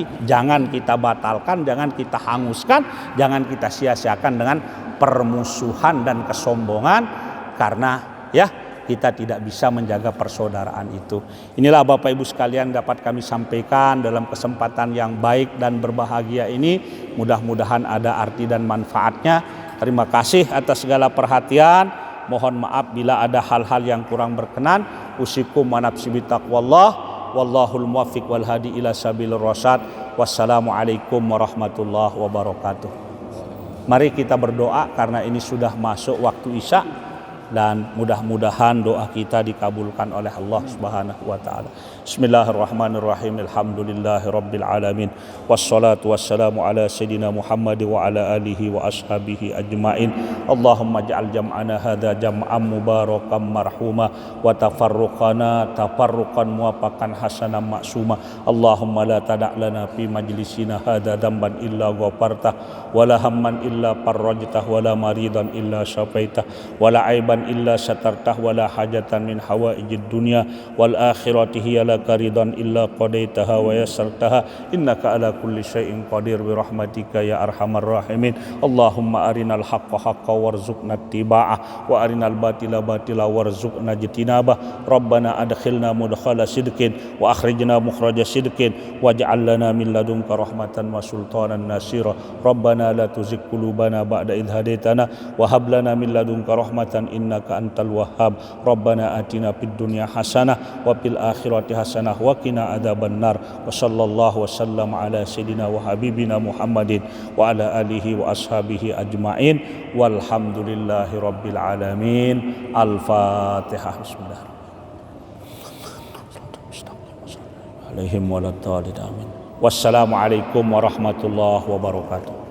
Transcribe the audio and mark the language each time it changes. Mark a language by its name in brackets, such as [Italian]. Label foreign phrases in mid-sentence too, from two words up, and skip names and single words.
[Indonesian] Jangan kita batalkan, jangan kita hanguskan, jangan kita sia-siakan dengan permusuhan dan kesombongan karena ya kita tidak bisa menjaga persaudaraan itu. Inilah Bapak Ibu sekalian dapat kami sampaikan dalam kesempatan yang baik dan berbahagia ini. Mudah-mudahan ada arti dan manfaatnya. Terima kasih atas segala perhatian. Mohon maaf bila ada hal-hal yang kurang berkenan. [Arabic] أوصيكم ونفسي بتقوى الله والله الموفق والهادي إلى سبيل الرشاد. والسلام عليكم ورحمة الله وبركاته. [Indonesian] Mari kita berdoa karena ini sudah masuk waktu Isya. Dan mudah-mudahan doa kita dikabulkan oleh Allah [Arabic] سبحانه وتعالى. بسم الله الرحمن الرحيم الحمد لله رب العالمين. والصلاة والسلام على سيدنا محمد وعلى آله وأصحابه أجمعين. اللهم اجعل جمعنا هذا جمعا مباركا مرحوما وتفرقنا تفرقا موفقا حسنا معصوما. اللهم لا تدع لنا في مجلسنا هذا ذنبا إلا غفرته ولا هما إلا فرجته ولا مريضا إلا شفيته ولا عيبا إلا سترته ولا حاجة من حوائج الدنيا والآخرة هي لك رضا إلا قضيتها ويسرتها إنك على كل شيء قدير برحمتك يا أرحم الراحمين. اللهم أرنا الحق حقا وارزقنا اتباعه وأرنا الباطل باطلا وارزقنا اجتنابه. ربنا أدخلنا مدخل صدق وأخرجنا مخرج صدق واجعل لنا من لدنك رحمة وسلطانا نصيرا. ربنا لا تزغ قلوبنا بعد إذ هديتنا وهب لنا من لدنك رحمة إنك أنت الوهاب. ربنا آتنا في الدنيا حسنة وفي الآخرة حسنة وقنا عذاب النار. وصلى الله وسلم على سيدنا وحبيبنا محمد وعلى آله وأصحابه أجمعين. والحمد لله رب العالمين. الفاتحة. بسم الله. عليهم ولا الضالين. آمين. والسلام عليكم ورحمة الله وبركاته.